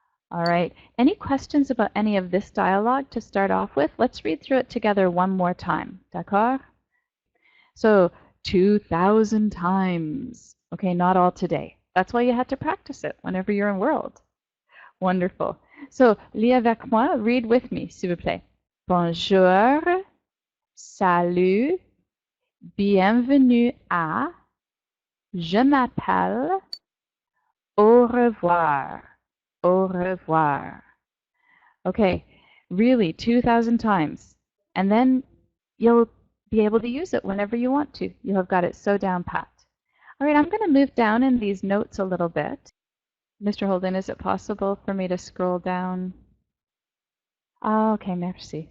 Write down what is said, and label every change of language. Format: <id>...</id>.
<en>All right, any questions about any of this dialogue to start off with? Let's read through it together one more time.</en> <fr>D'accord?</fr> <en>So 2,000 times. Okay, not all today. That's why you had to practice it whenever you're in World. Wonderful. So,</en> <fr>lis avec moi,</fr> <en>read with me,</en> <fr>s'il vous plaît. Bonjour, salut, bienvenue à, je m'appelle, au revoir, au revoir.</fr> <en>Okay, really, 2,000 times. And then you'll be able to use it whenever you want to. You'll have got it so down pat. All right, I'm going to move down in these notes a little bit. Mr. Holden, is it possible for me to scroll down? Oh, okay,</en> <fr>merci.</fr>